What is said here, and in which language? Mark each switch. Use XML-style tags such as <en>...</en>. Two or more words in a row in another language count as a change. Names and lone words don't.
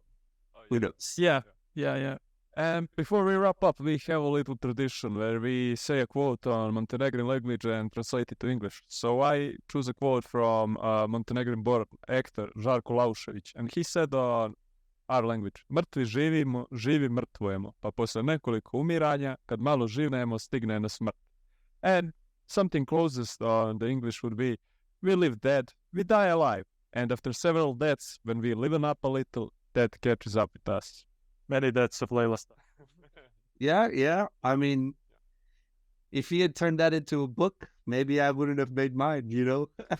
<en>Who knows? Yeah. And before we wrap up, we have a little tradition where we say a quote on Montenegrin language and translate it to English. So I choose a quote from Montenegrin born actor Žarko Laušević, and he said on our language,</en> <sr>mrtvi živimo, živi mrtvujemo, pa posle nekoliko umiranja, kad malo živnemo, stigne na smrt.</sr> <en>And something closest on the English would be, we live dead, we die alive, and after several deaths, when we liven up a little, death catches up with us. Many deaths of Laila. Yeah. I mean, if he had turned that into a book, maybe I wouldn't have made mine, you know?</en>